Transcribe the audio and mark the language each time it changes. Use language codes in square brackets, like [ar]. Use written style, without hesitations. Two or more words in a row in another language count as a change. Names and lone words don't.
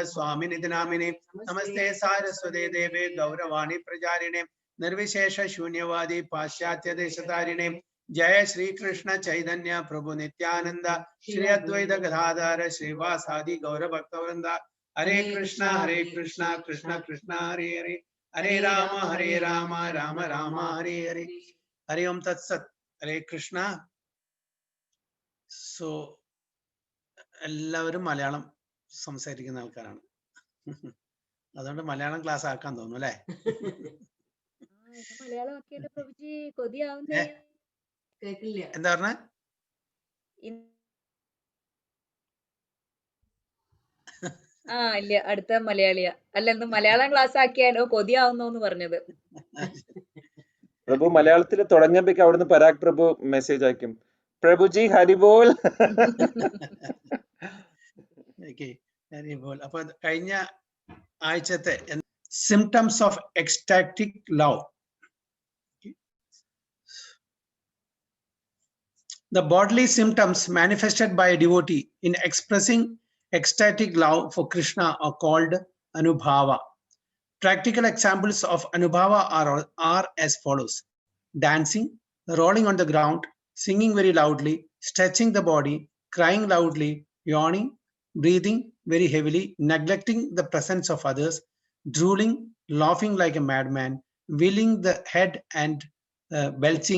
[sa] स्वामी निदिनामिने नमस्ते सरस्वते देवे गौरवाणी प्रजारिणे निर्विशेष शून्यवादी पाश्चात्य देशतारिणे जय श्री कृष्ण चैतन्य प्रभु नित्यानन्द श्री अद्वैत गदाधर श्रीवासादि गौर भक्तवृन्द हरे कृष्ण कृष्ण कृष्ण हरे हरे हरे राम राम राम हरे हरे हरे ॐ तत् सत् हरे कृष्ण. [ml] So എല്ലാവരും മലയാളം സംസാരിക്കുന്ന ആൾക്കാരാണ്. അതുകൊണ്ട് മലയാളം ക്ലാസ് ആക്കാൻ തോന്നുന്നു അല്ലേ? എന്താ പറഞ്ഞ? ഇല്ല, അടുത്ത മലയാളിയാ. അല്ല, ഇന്ന് മലയാളം ക്ലാസ് ആക്കിയാലോ കൊതിയാവുന്നോന്ന് പറഞ്ഞത്. പ്രഭു മലയാളത്തിൽ തുടങ്ങുമ്പോഴേക്ക് അവിടുന്ന് പരാഗ് പ്രഭു മെസ്സേജ് അയക്കും, പ്രഭുജി ഹരിബോൾ. ഹരിബോൾ. അപ്പൊ കഴിഞ്ഞ ആഴ്ചത്തെ [en] symptoms of ecstatic love. The bodily symptoms manifested by a devotee in expressing ecstatic love for Krishna are called Anubhava. Practical examples of Anubhava are as follows: dancing, rolling on the ground, singing very loudly, stretching the body, crying loudly, yawning, breathing very heavily, neglecting the presence of others, drooling, laughing like a madman, wheeling the head and belching.